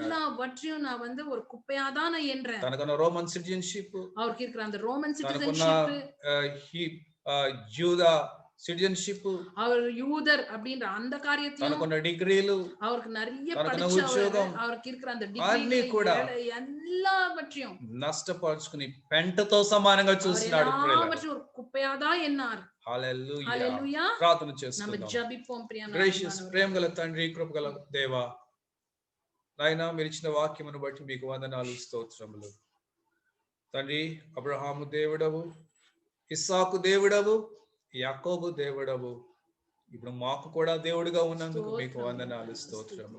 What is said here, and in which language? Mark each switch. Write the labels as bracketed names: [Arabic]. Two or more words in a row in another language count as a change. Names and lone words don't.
[Tamil] எல்லாவற்றையும் நான் வந்து ஒரு குப்பையா தான் நான் எண்றேன். [Telugu] తనకున్న రోమన్ సిటిజన్షిప్, [Tamil] அவருக்கு இருக்கிற அந்த ரோமன் சிட்டிசன்ஷிப், [Telugu] యూదా సిటిజన్షిప్, [Tamil] அவர் யூதர் அப்படின்ற அந்த காரியத்தையும், [Telugu] తనకున్న డిగ్రీలు, [Tamil] அவருக்கு நிறைய படிச்ச அவருக்கு இருக்கிற அந்த [Telugu] అన్ని కూడా [Tamil] எல்லாவற்றையும் [Telugu] నష్టపరుచుకుని పెంటతో సమానంగా చూస్తున్నాడు. [Tamil] எல்லாவற்றையும் ஒரு குப்பையா தான் எண்ணார். [Telugu] హల్లెలూయా. హల్లెలూయా. ప్రార్థన [Tamil] நம்ம [Telugu] చేసుకుందాం. జెబిపోం ప్రియమైన గ్రేషియస్ ప్రేమగల తండ్రి, కృపగల దేవా, నాయనా మీరు ఇచ్చిన వాక్యమును బట్టి మీకు వందనాలు, స్తోత్రములు. తండ్రి, అబ్రహాము దేవుడవు, ఇస్సాకు దేవుడవు, యాకోబు దేవుడవు, ఇప్పుడు మాకు కూడా దేవుడిగా ఉన్నందుకు మీకు వందనాలు, స్తోత్రములు.